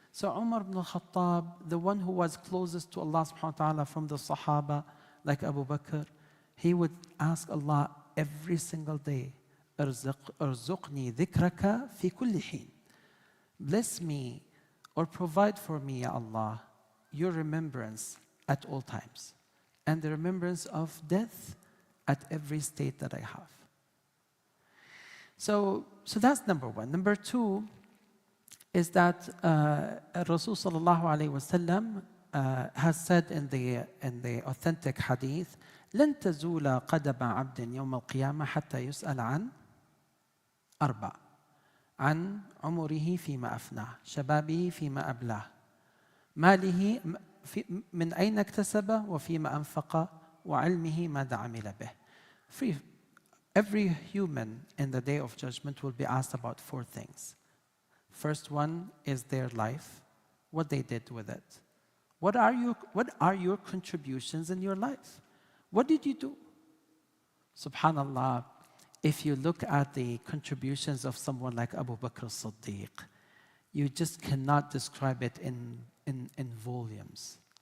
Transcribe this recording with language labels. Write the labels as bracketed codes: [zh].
[en] So Umar ibn al-Khattab, the one who was closest to Allah subhanahu wa ta'ala from the Sahaba, like Abu Bakr, he would ask Allah every single day, [ar] "Arzuqni dhikraka fi kulli hin." [en] Bless me or provide for me, Ya Allah, your remembrance at all times, and the remembrance of death at every state that I have. So that's number one. Number two is that Rasul sallallahu alayhi wasallam has said in the authentic hadith, [ar] لن تزول قدم عبد يوم القيامة حتى يسأل عن أربع، عن عمره فيما أفناه، شبابه فيما أبلاه، ماله من أين اكتسبه وفيما أنفقه، وعلمه ماذا عمل به. [en] Every human in the Day of Judgment will be asked about four things. First one is their life, what they did with it. What are your contributions in your life? What did you do? Subhanallah, if you look at the contributions of someone like Abu Bakr as-Siddiq, you just cannot describe it in volumes.